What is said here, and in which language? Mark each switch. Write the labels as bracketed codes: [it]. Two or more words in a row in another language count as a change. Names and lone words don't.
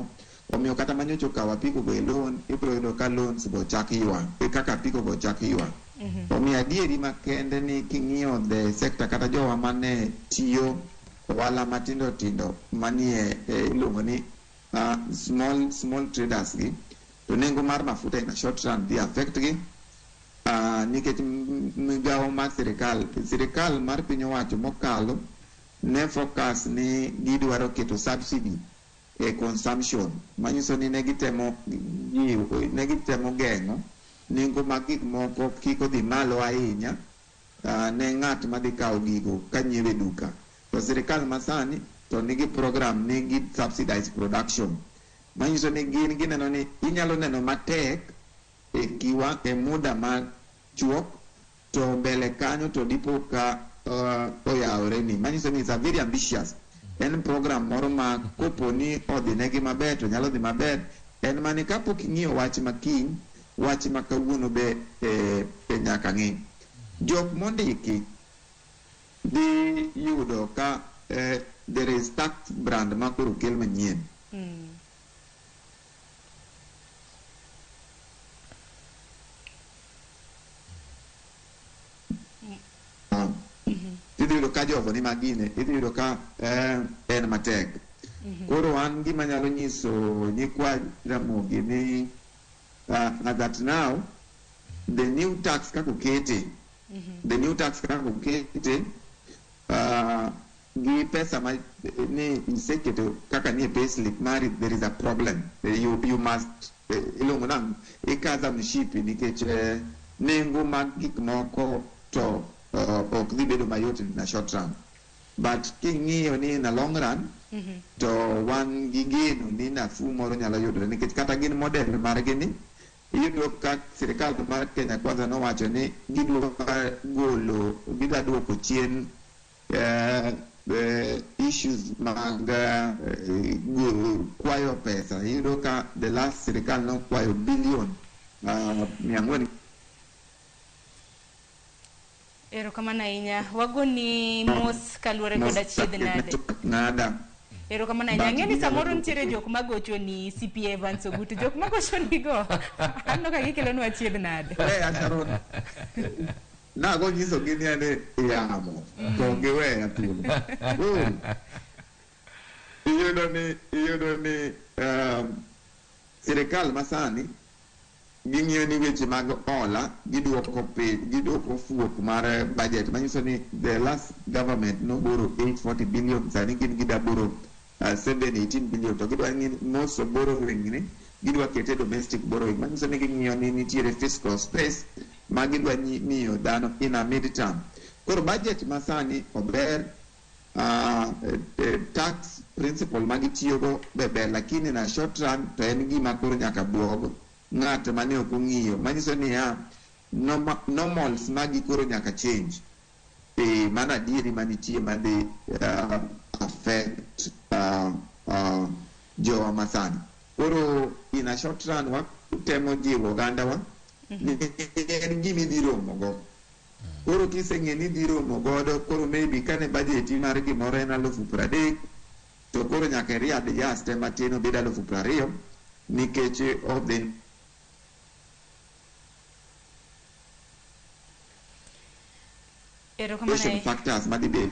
[luo] Omiyo kata manyocho kawo apiko go e loan ibiro yudo ka loans go chak ywa kaka apiko go chak ywa. Omiyo adieri makende ni king'iyo [en] the sector [luo] kata jowa mane tiyo wala matindo tindo manie iluongo ni [en] small traders [luo] gi, to nengo mar mafuta [en] in a short run [luo] dhi affect gi nikech migawo mar sirikal mar piny owacho mokalo ne focus ni gidwaro keto subsidy e consumption, manyiso ni ne gitemo geng'o nengo mag gik moko kik odhi malo ahinya ne ng'at madhi kawo gigo ka nyiewe duka. To sirikal masani to nigi program nigi [en] subsidized production, [luo] manyiso ni gineno ni inyalo neno matek e muda ma chuok to mbele kanyo to dipo ka oyawore ni, manyiso ni [en] it's a very ambitious. [luo] En program moro ma kopo ni odhi negi maber to nyalo dhi maber. En mani kapok ing'iyo wach makiny, wach makawuono be nyaka ng'i. Jok mondiki dhi yudo ka [en] there is tax brand [luo] ma koro kel manyien. Idhi yudo ka jogo ni magine, idhi yudo ka en matek. Koro an gima nyalo nyiso nyikwa Ramogi ni [en] that now the new tax [luo] kako kete gi pesa ma ni iseketo kaka ni payslip mari, [en] there is a problem. You must [luo] ilongo nam ikaza mshipi nikech nengo mag gik moko to ok dhi bedo mayot na [en] short run, [luo] but king'iyo ni [en] in a long run [luo] to wan gi geno ni nafu moro nyalo yudore nikech kata gin model margi ni iyudo ka sirikal mar Kenya Kwanza nowacho ni gidwa duoko chien issues mag kwayo pesa. Iyudo ka [en] the last [luo] sirikal no kwayo bilion 400. Erokamano ahinya, wagoni mos kaluwore koda chiedh nada. Erokamano ahinya. Ang'e ni samoro nitiere jok magocho ni CPA Evans Ogutu, jok magocho ni go anno ka gikelonwa chiedh nade. Asharon nago nyiso gi ni ane yamo to giweya thuolo. Iyudo ni sirikal masani ging'iyo ni weche mag hola giduoko fuok mar budget, manyiso ni [en] the last government [luo] no boro 840 billion, sani gin gida boro 718 billion, to gidwa ni [en] most of borrowing [luo] ni gidwa kete [en] domestic borrowing, [luo] manyiso ni ging'iyo ni nitiere [en] fiscal space [luo] ma gidwa miyo dhano [en] in a mid term. [luo] Koro budget masani ober, [en] tax principle [luo] ma gitiyogo ber, lakini na [en] short run [luo] to en gima koro nyaka buogo ng'at mane ok ong'iyo, manyiso ni normals magi koro nyaka change mana adieri manitie madhi affect jowa masani. Koro [en] in a short run [luo] watemo jiwo ogandawa ni en gima idhi romo go. Koro kiseng'e ni idhi romo godo, koro maybe kane budget mar gimoro en 30,000 to koro nyaka riad jas te matin obed 20,000 nikech odhi factors madibed.